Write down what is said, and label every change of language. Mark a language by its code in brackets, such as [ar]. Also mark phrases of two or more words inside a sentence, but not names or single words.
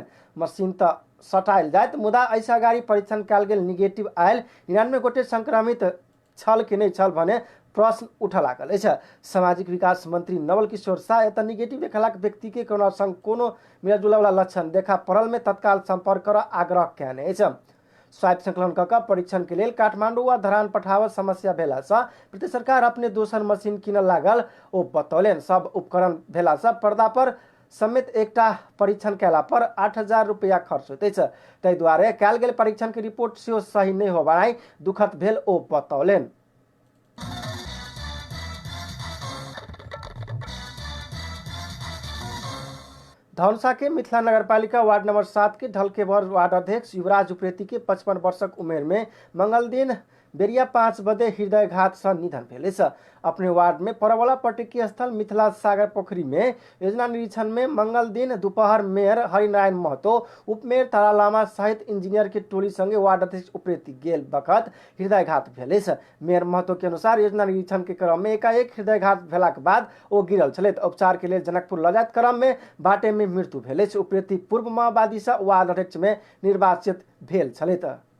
[mai] मशीन तऽ सटायल जायत मुदा एहिसँ अगाड़ी परीक्षण कयल गेल निगेटिव आयल 99 गोटे संक्रमित छल कि नहि छल भने प्रश्न उठऽ लागल अछि। सामाजिक विकास मंत्री नवल किशोर शाह एतऽ निगेटिव देखलाक व्यक्ति के कोरोना संग कोनो मिलजुल वाला लक्षण देखा पड़ल में तत्काल संपर्क करऽ आग्रह कयने अछि। स्वाब संकलन कऽ परीक्षण के लेल काठमांडू व धरान पठावल समस्या भेला सँ प्रदेश सरकार अपने दोसर मशीन कीनऽ लागल ओ बतौलनि। सब उपकरण भेला सँ पर्दा पर समेत एकटा परीक्षण कयला पर 8,000 रुपया खर्च होइत अछि। ताहि दुआरे कयल गेल परीक्षण के रिपोर्ट सेहो सही नहि होबाई दुखद भेल ओ बतौलनि। धनुषा के मिथिला नगरपालिका वार्ड नंबर 7 के ढलकेवर वार्ड अध्यक्ष युवराज उप्रेती के 55 वर्षक उमेर में मंगल दिन बेरिया 5 बजे हृदयघात से निधन भेल अछि। अपने वार्ड में परवला पर्यटकीय स्थल मिथिला सागर पोखरी में योजना निरीक्षण में मंगल दिन दोपहर मेयर हरिनारायण महतो, उपमेयर तारा लामा सहित इंजीनियर के टोली संगे वार्ड अध्यक्ष उप्रेती गेल बखत हृदयघात भेल अछि। मेयर महतो के अनुसार योजना निरीक्षण के क्रम में एकाएक हृदयघात भेलाक बाद ओ गिरल छलैथ। उपचार के लेल जनकपुर लऽ जायत क्रम में बाटे में मृत्यु भेल अछि। उप्रेती पूर्व माओवादी से वार्ड अध्यक्ष में निर्वाचित भेल छलैथ।